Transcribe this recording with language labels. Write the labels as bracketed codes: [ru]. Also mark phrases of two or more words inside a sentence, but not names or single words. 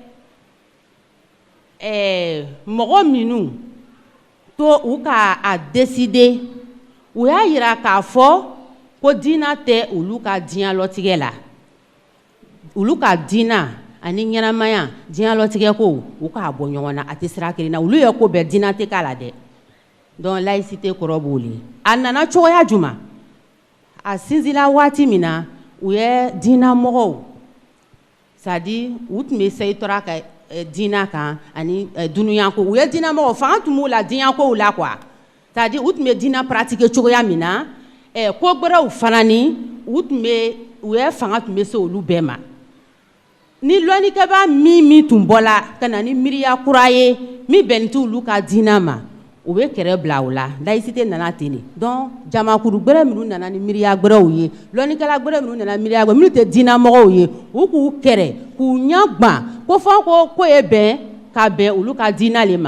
[bm] mɔgɔ minnu to u ka a décider u y'a yira k'a fɔ ko diinɛ tɛ olu ka diɲɛ latigɛ la olu ka diinɛ ani ɲɛnamaya diɲɛ latigɛ ko u k'a bɔ ɲɔgɔn na a tɛ sira kelen na olu ye ko bɛɛ diinɛ tɛ k'a la dɛ [fr] donc laïcité [bm] kɔrɔ b'o le a nana cogoya jumɛn a sinzila waati min na u ye diinɛ mɔgɔw [fr] c'est à dire [bm] u tun bɛ seyi tora ka diinɛ kan ani dunuya ko u ye diinɛ mɔgɔw fanga tun b'u la diinɛ kow la quoi [fr] c'est à dire [bm] u tun bɛ diinɛ pratiquer cogoya min na ko gbɛrɛw fana ni u ye fanga tun bɛ se olu bɛɛ ma ni lɔnnikɛba min tun bɔla ka na ni miiriya kura ye min bɛnnen tɛ olu ka diinɛ ma u bɛ kɛrɛ bila o la laïcité nana ten de donc jamakuru gbɛrɛ minnu nana ni miiriya gbɛrɛw ye lɔnnikɛla gbɛrɛ minnu nana miiriya gbɛrɛ minnu tɛ diinɛ mɔgɔw ye u k'u kɛrɛ k'u ɲɛ gan ko fɔ ko ye bɛn ka bɛn olu ka diinɛ le ma